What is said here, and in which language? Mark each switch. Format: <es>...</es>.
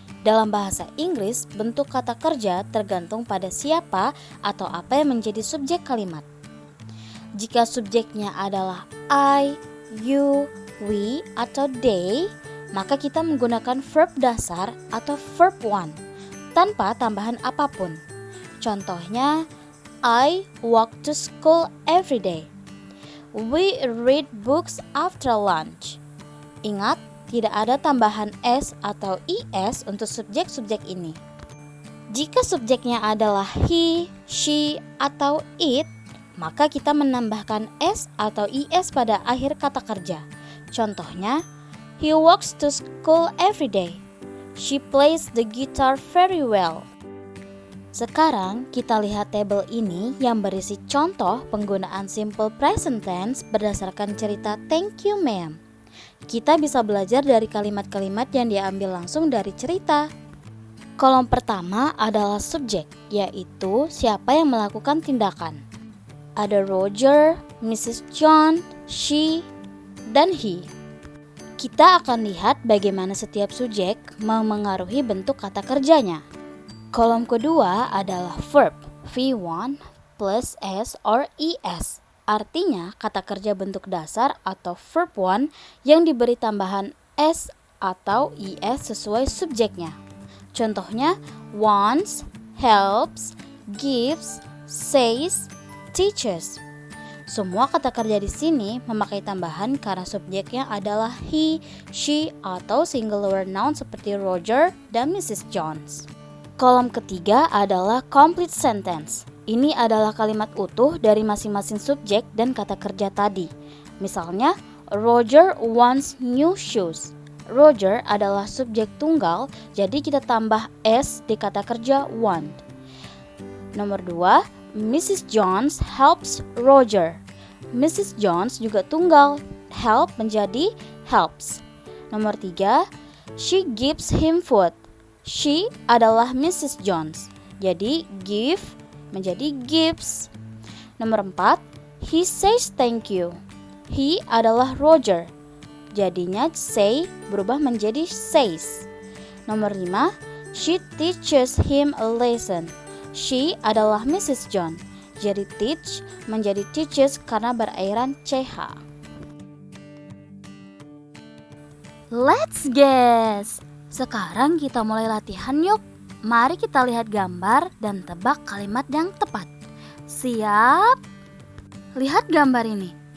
<id>Dalam bahasa Inggris, bentuk kata kerja tergantung pada siapa atau apa yang menjadi subjek kalimat. Jika subjeknya adalah I, you, we, atau they, maka kita menggunakan verb dasar atau verb one tanpa tambahan apapun.</id> <en>Contohnya, I walk to school every day. We read books after lunch.</en> <id>Ingat, tidak ada tambahan s atau is untuk subjek-subjek ini. Jika subjeknya adalah he, she, atau it, maka kita menambahkan s atau is pada akhir kata kerja.</id> <en>Contohnya, he walks to school every day. She plays the guitar very well.</en> <id>Sekarang kita lihat tabel ini yang berisi contoh penggunaan simple present tense berdasarkan cerita Thank You Ma'am. Kita bisa belajar dari kalimat-kalimat yang diambil langsung dari cerita. Kolom pertama adalah subjek, yaitu siapa yang melakukan tindakan. Ada Roger, Mrs. John, she, dan he. Kita akan lihat bagaimana setiap subjek memengaruhi bentuk kata kerjanya. Kolom kedua adalah verb, V1 plus S or ES. Artinya kata kerja bentuk dasar atau verb 1 yang diberi tambahan S atau ES sesuai subjeknya. Contohnya, wants, helps, gives, says, teaches. Semua kata kerja di sini memakai tambahan karena subjeknya adalah he, she, atau singular noun seperti Roger dan Mrs. Jones. Kolom ketiga adalah complete sentence. Ini adalah kalimat utuh dari masing-masing subjek dan kata kerja tadi.</id> <en>Misalnya, Roger wants new shoes.</en> <id>Roger adalah subjek tunggal, jadi kita tambah S di kata kerja want.</id> <en>Nomor 2, Mrs. Jones helps Roger. Mrs.</en> <id>Jones juga tunggal, help menjadi helps.</id> <en>Nomor 3, she gives him food.</en> <id>She adalah Mrs. Jones, jadi give menjadi gives.</id> <en>Nomor 4, he says thank you.</en> <id>He adalah Roger, jadinya say berubah menjadi says.</id> <en>Nomor 5, she teaches him a lesson.</en> <id>She adalah Mrs. John, jadi teach menjadi teaches karena berakhiran ch.</id> <en>Let's guess.</en> <id>Sekarang kita mulai latihan yuk. Mari kita lihat gambar dan tebak kalimat yang tepat. Siap? Lihat gambar ini.</id>